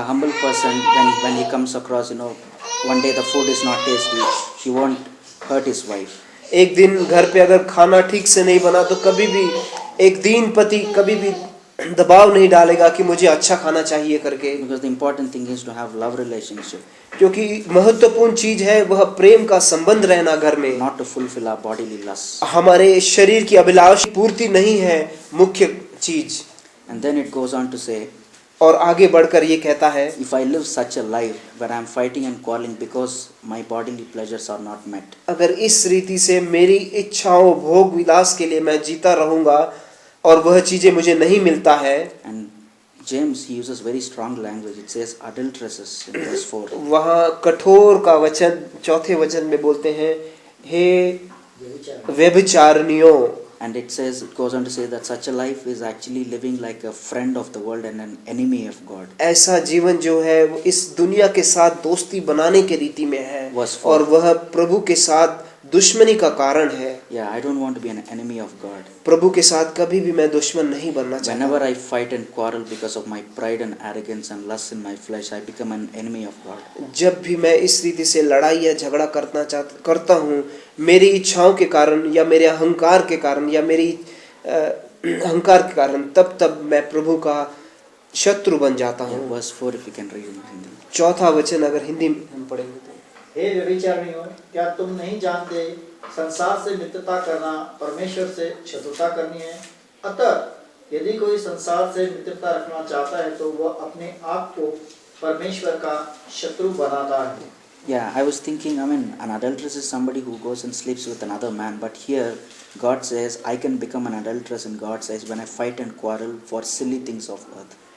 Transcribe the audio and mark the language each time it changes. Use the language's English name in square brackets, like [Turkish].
[English] A humble person, when he comes across, one day the food is not tasty, he won't hurt his wife. [Hindi] एक दिन घर पे अगर खाना ठीक से नहीं बना तो कभी भी एक दीन पति कभी भी दबाव नहीं डालेगा कि मुझे अच्छा खाना चाहिए करके, [English] because the important thing is to have love relationship, [Hindi] क्योंकि महत्वपूर्ण चीज है वह प्रेम का संबंध रहना घर में। [English] not to fulfill our bodily lusts. [Hindi] हमारे शरीर की अभिलाष पूर्ति नहीं है मुख्य चीज। [English] And then it goes on to say, [Hindi] और आगे बढ़कर ये कहता है, [English] if I live such a life where I am fighting and quarreling because my bodily pleasures are not met, [Hindi] अगर इस रीति से मेरी इच्छाओं भोग विलास के लिए मैं जीता रहूंगा और वह चीजें मुझे नहीं मिलता है, [English] and James, he uses very strong language. It says adulteresses in verse 4. [Hindi] वहाँ कठोर का वचन चौथे वचन में बोलते हैं, हे व्यभिचारिणियों। [English] And it says, it goes on to say that such a life is actually living like a friend of the world and an enemy of God. [Hindi] ऐसा जीवन जो है वो इस दुनिया के साथ दोस्ती बनाने के रीति में है [English] Verse 4. [Hindi] और वह प्रभु के साथ दुश्मनी का कारण है। [English] Yeah, I don't want to be an enemy of God. [Hindi] प्रभु के साथ कभी भी मैं दुश्मन नहीं बनना चाहता। [English] Whenever I fight and quarrel because of my pride and arrogance and lust in my flesh, I become an enemy of God. [Hindi] जब भी मैं इस रीति से लड़ाई या झगड़ा करता हूँ मेरी इच्छाओं के कारण या मेरे अहंकार के कारण या मेरी अहंकार के कारण, तब मैं प्रभु का शत्रु बन जाता [English] Yeah, [Hindi] हूँ। [English] verse 4, if you can read in Hindi. [Hindi] चौथा वचन अगर हिंदी में हम पढ़ेंगे तो, हे व्यभिचारिणियों, क्या तुम नहीं जानते संसार से मित्रता करना परमेश्वर से शत्रुता करनी है? अतः यदि कोई संसार से मित्रता रखना चाहता है तो वह अपने आप को परमेश्वर का शत्रु बनाता है। [English] Yeah, I was thinking, an adulteress is somebody who goes and sleeps with another man, but here God says, I can become an adulteress in God's eyes when I fight and quarrel for silly things of earth.